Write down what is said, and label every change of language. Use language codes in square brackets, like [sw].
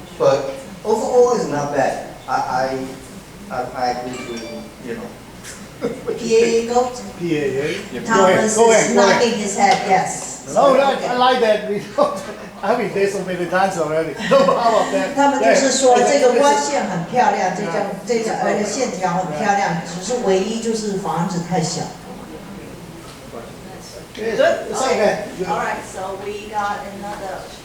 [en] But overall, it's not bad. I agree to, PAA goal. PAA. Thomas Go ahead, is go ahead. knocking his head, yes. No, I like that. We don't, I've been there so many times already. No problem with that. [zh] 他们就是说 [en] Yeah. [zh] 这个光线很漂亮，这个而且线条很漂亮，只是唯一就是房子太小。 [en] Good. Good. It's okay. Good. All right, so we got another.